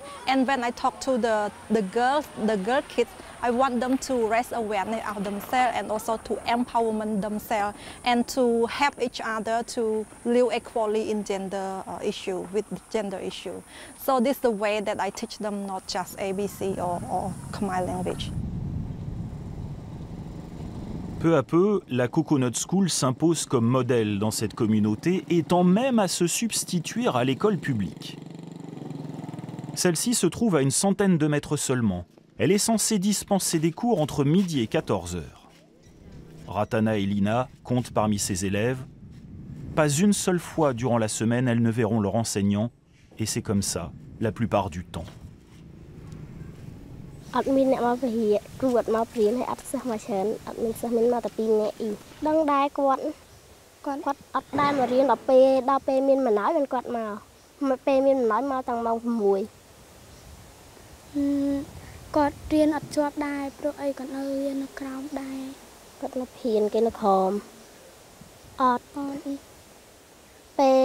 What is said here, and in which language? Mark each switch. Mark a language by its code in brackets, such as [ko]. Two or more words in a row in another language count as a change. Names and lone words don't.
[en] And when I talk to the girl kids, I want them to raise awareness of themselves and also to empowerment themselves and to help each other to live equally in gender issue, with gender issue. So this is the way that I teach them not just ABC or Khmer language. [fr] Peu à peu, la Coconut School s'impose comme modèle dans cette communauté et tend même à se substituer à l'école publique. Celle-ci se trouve à une centaine de mètres seulement. Elle est censée dispenser des cours entre midi et 14 heures. Ratana et Lina comptent parmi ses élèves. Pas une seule fois durant la semaine, elles ne verront leur enseignant, et c'est comme ça la plupart du temps. [km] អត់មានអ្នកមកវិហារគ្រូអត់មកព្រៀនហើយអត់សិស្សមកច្រើនអត់មានសិស្សមានមកតែ2នាក់អ៊ីដឹងដែរគាត់អត់ដែរមករៀនដល់ពេលមានបណ្ដោយគាត់មកពេលមានបណ្ដោយមកតាំងម៉ោង 6 គាត់រៀនអត់ជាប់ដែរព្រោះអីគាត់នៅរៀននៅក្រោមដែរគាត់នៅព្រៀនគេនៅក្រោមអត់ពេល